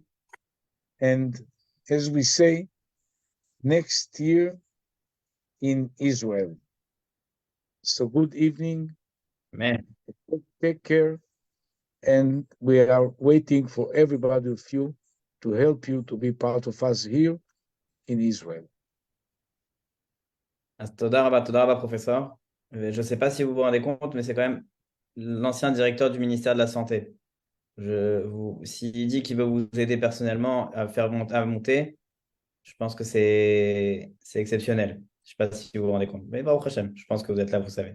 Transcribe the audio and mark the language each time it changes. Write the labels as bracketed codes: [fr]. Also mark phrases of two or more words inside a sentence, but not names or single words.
[en] And as we say, next year in Israel. So good evening. Amen. Take care. And we are waiting for everybody of you to help you to be part of us here in Israel. [he] אז תודה רבה, [fr] professeur. Je ne sais pas si vous vous rendez compte, mais c'est quand même l'ancien directeur du ministère de la Santé. S'il dit qu'il veut vous aider personnellement à monter, je pense que c'est exceptionnel. Je ne sais pas si vous vous rendez compte. Mais [he] ברוך השם, [fr] je pense que vous êtes là, vous savez.